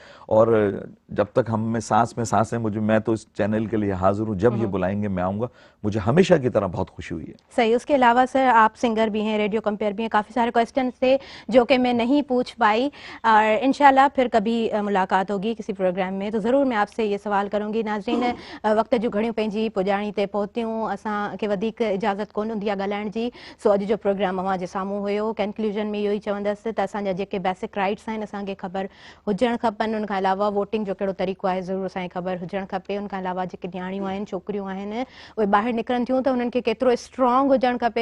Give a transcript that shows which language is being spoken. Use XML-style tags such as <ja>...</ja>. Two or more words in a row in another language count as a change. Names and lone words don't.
<ur>اور جب تک ہم میں سانس ہیں میں تو اس چینل کے لیے حاضر ہوں, جب یہ بلائیں گے میں آؤں گا. مجھے ہمیشہ کی طرح بہت خوشی ہوئی ہے. صحیح. اس کے علاوہ سر آپ سنگر بھی ہیں, ریڈیو کمپیئر بھی ہیں, کافی سارے کویسچنس تھے جو کہ میں نہیں پوچھ پائی, اور انشاءاللہ پھر کبھی ملاقات ہوگی کسی پروگرام میں تو ضرور میں آپ سے یہ سوال کروں گی.</ur> <sd>ناظرین, وقت جو گھڑیوں पंहिंजी पुॼाणी ते पहुतियूं, असांखे वधीक इजाज़त कोन हूंदी आहे ॻाल्हाइण जी. सो अॼु जो प्रोग्राम अव्हां जे साम्हूं हुयो. कंक्लूजन में इहो ई चवंदसि त असांजा जेके</sd> <en>basic rights</en> <sd>आहिनि असांखे ख़बर हुजणु खपनि. उन खां अलावा वोटिंग जो कहिड़ो तरीक़ो आहे ज़रूरु असांखे ख़बर हुजणु खपे. उन खां अलावा जेके न्याणियूं आहिनि, छोकिरियूं आहिनि, उहे ॿाहिरि निकिरनि थियूं त उन्हनि खे केतिरो स्ट्रॉन्ग हुजणु खपे.</sd>